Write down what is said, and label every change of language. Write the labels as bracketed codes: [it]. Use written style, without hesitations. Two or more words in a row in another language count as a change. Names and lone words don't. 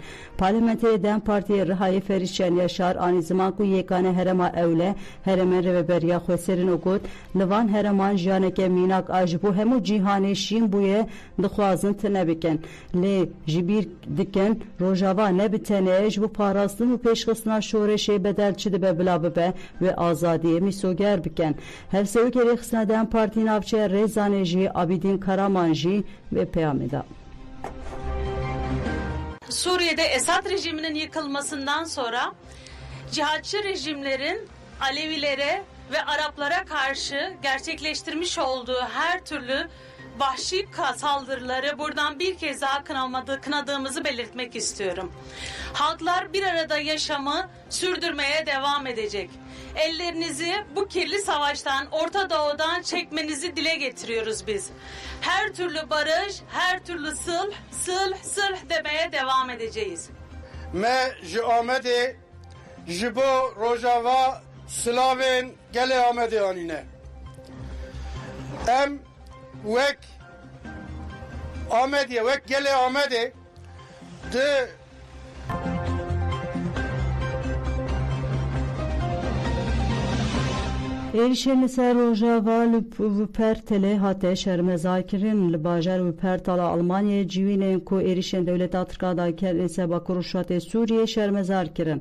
[ku] Parlamenterê Dem Partiyê Rihayê Ferîşen Yaşar anî ziman ku yêkane herema Ewle heremên rêveberiya Xweserîn û got li van hereman jiyaneke mînak a ji bo hemû cîhanê şîn bûye dixwazin tune bikin. Lê ji bîr dikin Rojava ne bi tenê ji bo parastin û pêşxistina şoreşê bedel çi dibe bila bibe ve azadiyê mîsoger bikin. Hevserokê rêxistina Dem Partî navçeya Rêzanê jî Abîdîn Karaman jî vê peyamê da. [tr] Suriye'de Esad rejiminin yıkılmasından sonra cihatçı rejimlerin Alevilere ve Araplara karşı gerçekleştirmiş olduğu her türlü vahşi saldırıları buradan bir kez daha kınadığımızı belirtmek istiyorum. Halklar bir arada yaşamı sürdürmeye devam edecek. Ellerinizi bu kirli savaştan, Orta Doğu'dan çekmenizi dile getiriyoruz biz. Her türlü barış, her türlü sılh demeye devam edeceğiz. [ku] Me ji Ahmetê ji bo Rojava Slavên gelê Amedê anîne. Em wek Amedê, wek gelê Amedê di Êrişên li ser Rojava li Wuppertalê hate şermezarkirin li bajar Wuppertal a Almanyayê civînên ku êrişên dewleta Tirkiye da kerên sebak rûşatê Sûriyê şermezar kirin.